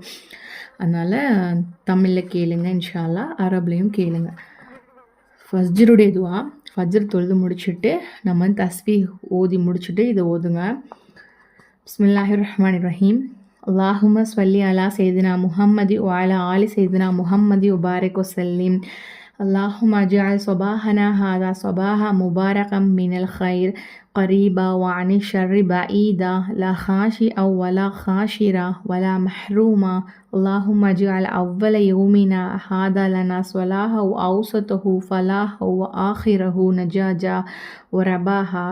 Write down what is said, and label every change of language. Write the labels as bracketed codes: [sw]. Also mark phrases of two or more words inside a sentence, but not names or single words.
[ta] அதனால் தமிழில் கேளுங்க [ar] إن شاء الله, [ta] அரபுலையும் கேளுங்க. ஃபஜ்ருடைய துவா, ஃபஜ்ர் தொழுது முடிச்சுட்டு நம்ம தஸ்பீஹ் ஓதி முடிச்சுட்டு இதை ஓதுங்க. [ar] بسم الله الرحمن الرحيم. اللهم صل على سيدنا محمد وعلى آل سيدنا محمد وبارك وسلم. اللهم اجعل صباحنا هذا صباحا مباركا من الخير قريبا وعن الشر بعيدا لا خاشئا ولا خاشرا ولا محروما. اللهم اجعل أول يومنا هذا لنا صلاحا وأوسطه فلاحا وآخره نجاجا ورباحا.